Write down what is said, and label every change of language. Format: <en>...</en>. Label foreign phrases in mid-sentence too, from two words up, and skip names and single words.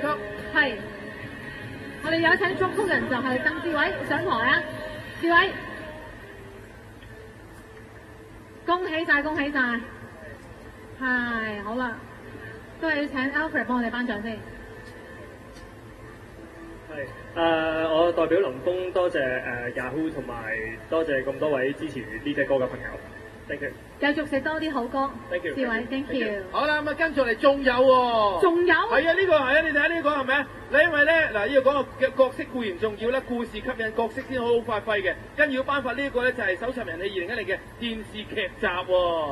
<yue>係，我哋有請作曲人就係鄧志偉上台啊，志偉，恭喜晒，恭喜晒，係好啦，都係要請 Alfred 幫我哋頒獎先。係，我代表林峰多謝Yahoo 同埋多謝咁多位支持呢隻歌嘅朋友。</yue> <en>Thank you。</en> <yue>繼續食多啲好歌。</yue> <en>Thank you。志偉 ，Thank you。</en> <yue>好啦，咁啊跟住嚟仲有喎。仲有？係啊，呢個係啊，你睇下呢個係咪啊？嗱，因為咧嗱，呢個講嘅角色固然重要啦，故事吸引角色先好好發揮嘅。跟住要頒發呢一個咧就係搜尋人氣2010嘅電視劇集喎。</yue>